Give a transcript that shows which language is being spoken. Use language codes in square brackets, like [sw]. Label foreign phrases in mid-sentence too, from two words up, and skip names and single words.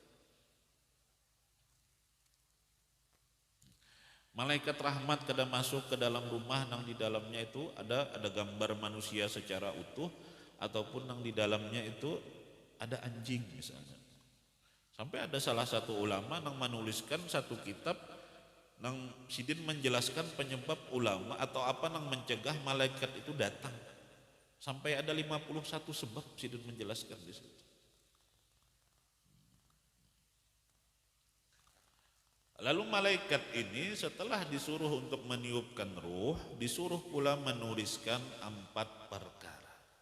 [bjn] Malaikat rahmat kada masuk ke dalam rumah nang di dalamnya itu ada gambar manusia secara utuh, ataupun nang di dalamnya itu ada anjing misalnya. Sampai ada salah satu ulama nang menuliskan satu kitab nang sidin menjelaskan penyebab ulama atau apa nang mencegah malaikat itu datang. Sampai ada 51 sebab sidin menjelaskan di situ. [id] Lalu malaikat ini setelah disuruh untuk meniupkan ruh, disuruh pula menuliskan 4 perkara.